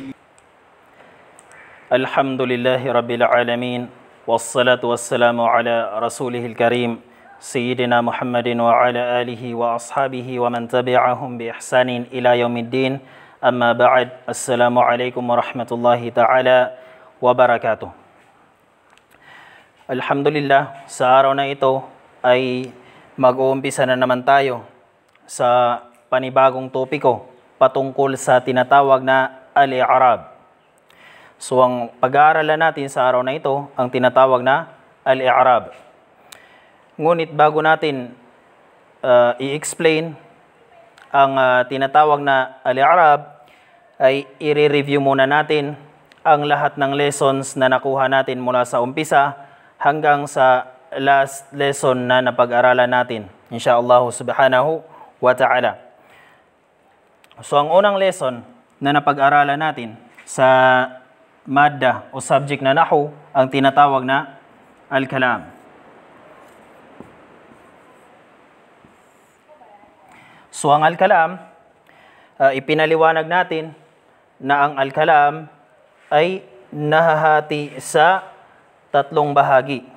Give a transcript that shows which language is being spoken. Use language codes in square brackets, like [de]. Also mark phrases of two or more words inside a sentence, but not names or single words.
[ar] الحمد لله رب العالمين والصلاة والسلام على رسوله الكريم سيدنا محمد وعلى آله وأصحابه ومن تبعهم بإحسان إلى يوم الدين. أما بعد، السلام عليكم ورحمة الله تعالى وبركاته. [tl] Alhamdulillah, sa araw na ito ay mag-uumpisa na naman tayo sa panibagong topiko patungkol sa tinatawag na al-i'rab. So ang pag-aaralan natin sa araw na ito ang tinatawag na al-i'rab. Ngunit bago natin i-explain ang tinatawag na al-i'rab, ay i-review muna natin ang lahat ng lessons na nakuha natin mula sa umpisa hanggang sa last lesson na napag-aralan natin, [ar] إن شاء الله سبحانه وتعالى. [tl] So ang unang lesson na napag-aralan natin sa madda o subject na nahu ang tinatawag na al-kalam. So ang al-kalam, ipinaliwanag natin na ang al-kalam ay nahahati sa tatlong bahagi.